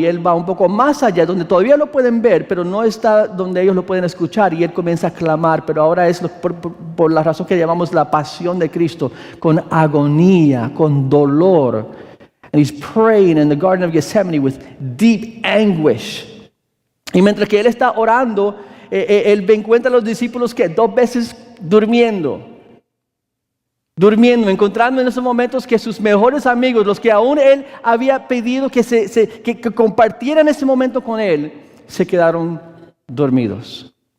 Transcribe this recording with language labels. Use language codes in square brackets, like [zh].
[es] Y él va un poco más allá, donde todavía lo pueden ver, pero no está donde ellos lo pueden escuchar, y él comienza a clamar, pero ahora es por la razón que llamamos la pasión de Cristo, con agonía, con dolor. [en] And he's praying in the Garden of Gethsemane with deep anguish. [es] Y mientras que él está orando, él encuentra a los discípulos que 2 veces durmiendo, encontrando en esos momentos que sus mejores amigos, los que aún él había pedido que compartieran ese momento con él, se quedaron dormidos.